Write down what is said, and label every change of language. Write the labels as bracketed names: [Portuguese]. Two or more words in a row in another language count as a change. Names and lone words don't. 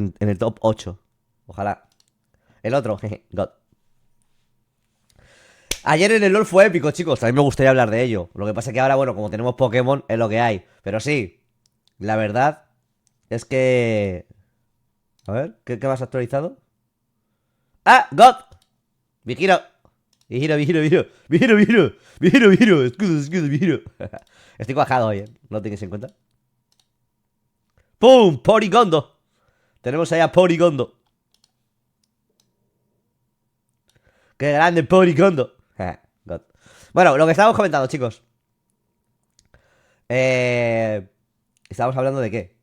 [Spanish] En el top 8. Ojalá. El otro, jeje, God. Ayer en el LoL fue épico, chicos. También me gustaría hablar de ello. Lo que pasa es que ahora, bueno, como tenemos Pokémon, es lo que hay. Pero sí, la verdad es que... A ver, ¿qué más actualizado? ¡Ah! ¡God! ¡Vigiro! ¡Vigiro, vigiro, vigiro! ¡Vigiro, vigiro! ¡Vigiro, vigiro! ¡Escudo, escudo, vigiro! Estoy cuajado hoy, ¿eh? No tengáis en cuenta. ¡Pum! ¡Porigondo! Tenemos ahí a Porigondo. ¡Qué grande Porigondo! God. Bueno, lo que estábamos comentando, chicos. Estábamos hablando de qué?